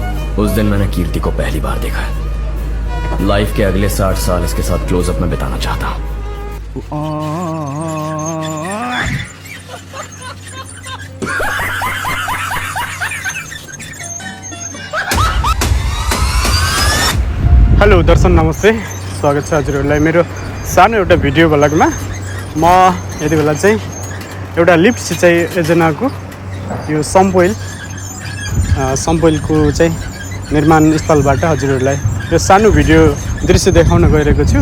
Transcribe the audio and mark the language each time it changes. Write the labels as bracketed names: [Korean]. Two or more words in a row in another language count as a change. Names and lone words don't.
[Hindi] उस दिन मैंने कीर्ति को पहली बार देखा है। लाइफ के अगले 60 साल इसके साथ क्लोजअप में बिताना चाहता हूँ। [Nepali] हेलो दर्शन नमस्ते, स्वागत छ हजुरहरूलाई मेरो सानो एउटा [English] video vlog. [Nepali] म यति बेला चाहिँ एउटा लिफ्ट सिँचाइ योजनाको यो सम्पोइलको चाहिँ निर्माण स्थलबाट हजुरहरूलाई यो सानो भिडियो दृश्य देखाउन गइरहेको छु।